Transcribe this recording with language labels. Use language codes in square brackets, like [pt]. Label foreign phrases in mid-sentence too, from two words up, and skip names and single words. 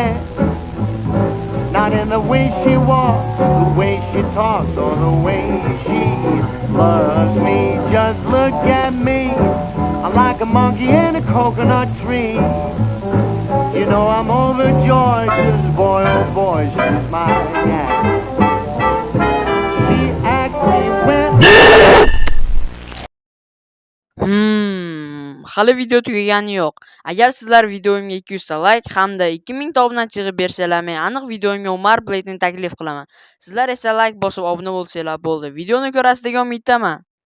[en] Not in the way she walks, the way she talks, or the way she loves me. Just look at me, I'm like a monkey in a coconut tree. You know I'm overjoyed, 'cause boy, oh boy, she's my gal. She asks me when... [uz] Hali video tugagani yo'q. Agar sizlar videomga 200 ta like hamda 2000 ta obunachiga bersalar, men aniq videomga Umar Blade'ni taklif qilaman. Sizlar esa like bosib obuna bo'lsanglar bo'ldi. Videoni ko'rasiz degan umiddaman.